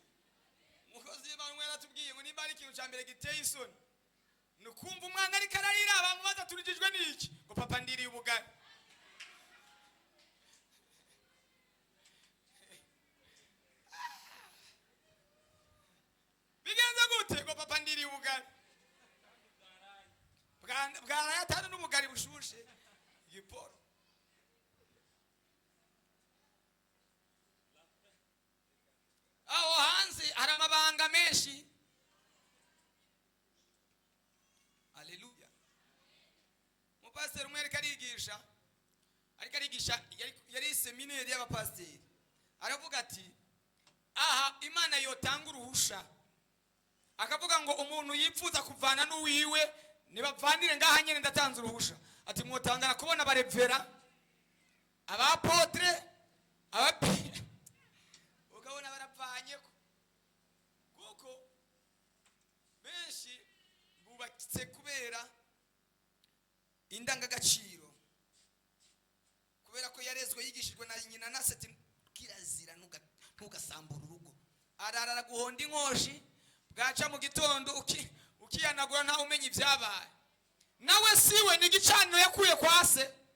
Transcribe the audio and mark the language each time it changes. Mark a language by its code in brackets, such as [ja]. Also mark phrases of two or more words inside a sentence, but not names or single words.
[rn] Mukozi w'Imana yaratubwiye ngo nimba ari ikintu cya mbere giteye isoni ni ukumva umwana ariko ararira bamubaza turigijwe n'iki, ngo papa ndiriye ubugari. Bigenze gute ngo papa ndiriye ubugari? Bwaraye atari n'ubugari bushushe igiporo. Aho hanze hari amabanga menshi. Haleluya. Umupasiteri umwe ariko arigisha yari seminari y'abapasiteri, aravuga ati aha imana yotanga uruhusha, akavuga ngo umuntu yipfuza kuvana n'uwiwe nibavanire ngaha nyene ndatanze uruhusha, ati mwotangara kubona abarevera, abapotre, ukabona barapfanyeko, kuko benshi bubatse kubera indangagaciro, kubera ko yarezwe yigishijwe na nyina na seti kirazira ntugasambura urugo, ararara guhonda inkoshi, bwaca mu gitondo ukiyanagura ntawe umenya ibyabaye, nawe siwe ni igicaniro yakuye kwa se.